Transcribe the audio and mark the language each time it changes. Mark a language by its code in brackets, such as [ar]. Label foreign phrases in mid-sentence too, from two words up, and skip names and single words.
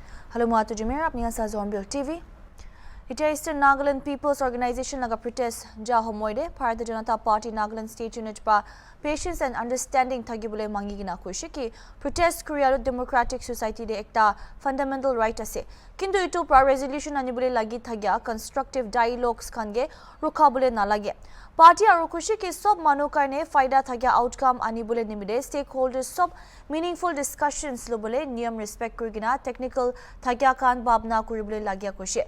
[nag] Hello, Matu Jamir. Apni asa HornbillTV. It is Eastern Nagaland People's Organization laga protest ja homoide Bharatiya Janata Party Nagaland State Unit pa [en] patience and understanding [nag] thagibule mangi gina koishi ki protest kuriaru [en] democratic society [nag] de ekta [en] fundamental right [nag] ase. Kintu itu pra resolution anibule lagi thagya [en] constructive dialogues [nag] khange rukhabule nalage. Party aru khushi ki sob manu karne faida thagya outcome anibule nimide stakeholders sob [en] meaningful discussions [nag] lobole niyam respect kurigina technical thagya khan babna kuribule lagya khushi.